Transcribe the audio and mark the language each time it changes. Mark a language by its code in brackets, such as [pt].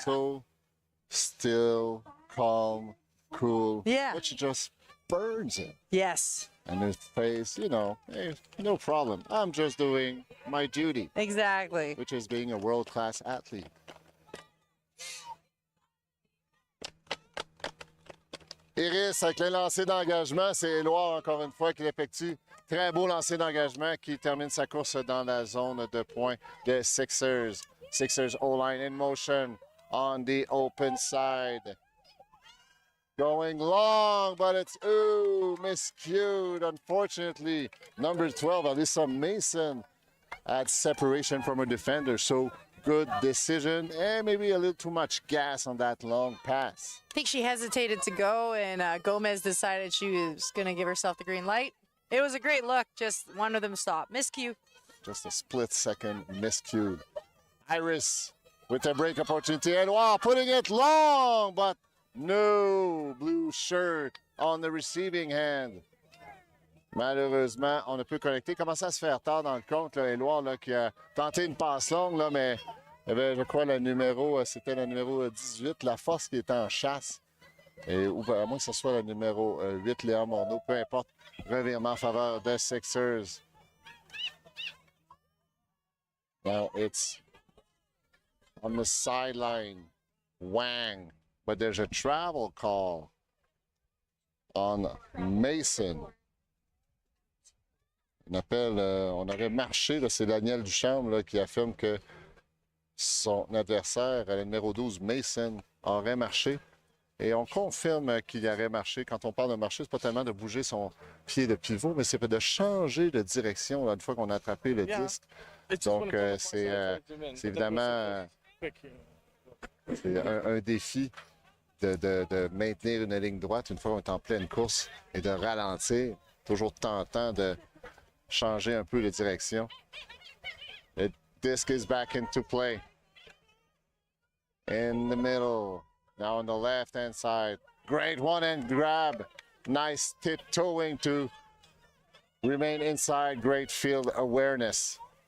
[en] so still, calm, cool. Yeah. But she just burns it. Yes. And his face, you know, hey, no problem. I'm just doing my duty, Exactly. which is being a world-class athlete. [fr] Iris avec le lancer d'engagement, c'est Éloire encore une fois qui l'effectue. Très beau lancer d'engagement qui termine sa course dans la zone de points de Sixers. [en] Sixers O-line in motion on the open side. Going long, but it's miscued. Unfortunately, number 12, Alyssa Mason, had separation from her defender. So good decision, and maybe a little too much gas on that long pass. I think she hesitated to go, and Gomez decided she was going to give herself the green light. It was a great look, just one of them stopped. Miscue. Just a split second miscued. Iris with a break opportunity, and wow, putting it long, but no blue shirt on the receiving hand. [fr] Malheureusement, on ne peut connecter. Commence à se faire tard dans le compte, là, Éloire, là, qui a tenté une passe longue, là, mais il y avait, je crois, c'était le numéro 18, la force qui était en chasse. Et, ou à moins que ce soit le numéro 8, Léa Morneau, peu importe. Revirement en faveur des Sixers. [en] Now it's on the sideline. Wang. But there's a travel call on Mason. [fr] On appelle, on aurait marché, c'est Daniel Duchamp là, qui affirme que son adversaire, le numéro 12, Mason, aurait marché. Et on confirme qu'il aurait marché. Quand on parle de marcher, c'est pas tellement de bouger son pied de pivot, mais c'est de changer de direction là, une fois qu'on a attrapé le disque. Donc, c'est évidemment c'est un défi de maintenir une ligne droite une fois qu'on est en pleine course et de ralentir. Toujours tentant de changer un peu de direction. [en] The disc is back into play. In the middle. Now on the left-hand side. Great one-hand grab. Nice tiptoeing to remain inside. Great field awareness.